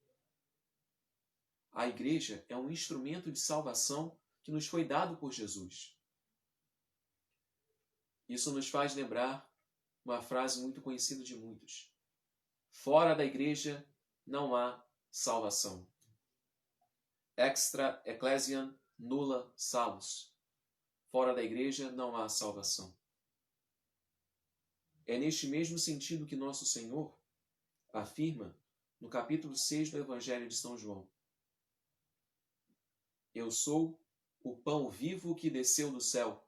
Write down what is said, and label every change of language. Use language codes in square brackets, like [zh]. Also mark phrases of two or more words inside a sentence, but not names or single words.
[pt] A Igreja é um instrumento de salvação que nos foi dado por Jesus. Isso nos faz lembrar uma frase muito conhecida de muitos. Fora da Igreja não há salvação. [la] Extra ecclesiam nulla salus. [pt] Fora da Igreja não há salvação. É neste mesmo sentido que Nosso Senhor afirma no capítulo 6 do Evangelho de São João. Eu sou o pão vivo que desceu do céu.